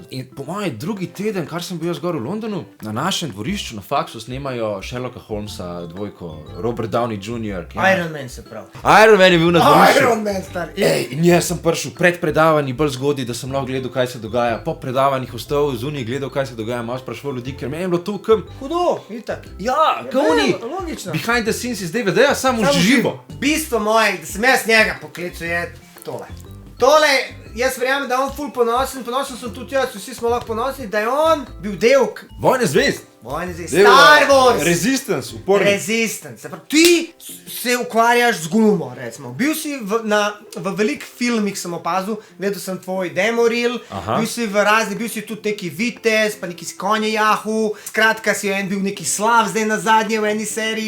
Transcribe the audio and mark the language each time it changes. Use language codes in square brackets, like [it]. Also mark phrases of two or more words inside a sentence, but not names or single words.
[sl] In po mojem drugi teden, kar sem bil jaz gor v Londonu, na našem dvorišču na faksu snemajo Sherlocka Holmesa, dvojko, Robert Downey Jr. Iron Man se pravi. Iron Man je bil na dvorišču. Iron Man, star. In jaz sem prišel pred predavanji bolj zgodaj, da sem lahko gledal, kaj se dogaja. Po predavanjih ostal zunaj, gledal, kaj se dogaja, malo spraševal ljudi, ker meni je bilo to kam. Hudo, itak. Ja, kam oni? Logično. [en] Behind the scenes [sl] iz DVD-ja, samo živo. Bistvo moje, da sem jaz njega poklical, je tole. Tole, jaz verjamem, da je on ful ponosen sem tudi jaz, vsi smo lahko ponosni, da je on bil del Vojne zvezd. Star Wars. Resistance, upornik. Resistance. Ti se ukvarjaš z gumo, recimo. Bil si v velik filmih, sem opazil, gledal sem tvoj [en] demo reel, [sl] bil si tudi neki vitez, pa neki si konje jahu, skratka si bil neki slav zdaj na zadnje v eni seriji.